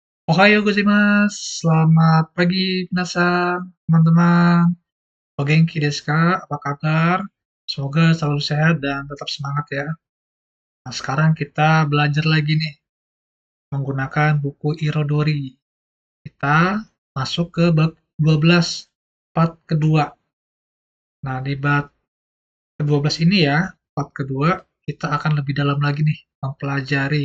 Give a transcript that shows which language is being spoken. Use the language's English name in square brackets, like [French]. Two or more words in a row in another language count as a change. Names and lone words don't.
[Japanese] おはようございます. [Indonesian] Selamat pagi, minasan, teman-teman. [Japanese] お元気ですか? [Indonesian] Apa kabar? Semoga selalu sehat dan tetap semangat ya. Nah, sekarang kita belajar lagi nih menggunakan buku Irodori. Kita masuk ke bab 12, part kedua. Nah, di bab ke-12 ini ya, part kedua, kita akan lebih dalam lagi nih mempelajari.